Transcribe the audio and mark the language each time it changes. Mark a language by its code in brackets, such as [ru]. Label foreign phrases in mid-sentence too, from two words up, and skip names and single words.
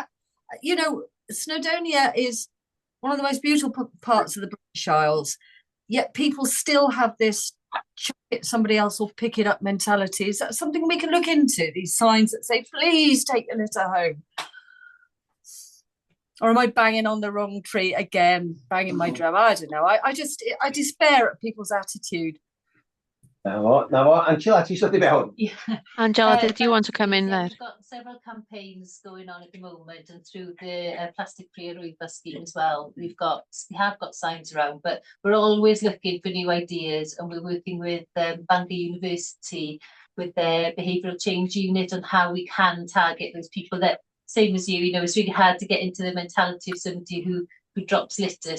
[en] You know, Snowdonia is one of the most beautiful parts of the British Isles, yet people still have this chuck it, somebody else will pick it up mentality. Is that something we can look into, these signs that say, please take your litter home? Or am I banging on the wrong tree again, banging my drum? I don't know. I despair at people's attitude. Angela, [cy] ti isio di mewn? [en] Angela, did you want to come in there? We've got several campaigns going on at the moment, and through the plastic-free Arwyddo scheme as well. We have got signs around, but we're always looking for new ideas, and we're working with Bangor University with their behavioural change unit on how we can target those people that, same as you know, it's really hard to get into the mentality of somebody who drops litter.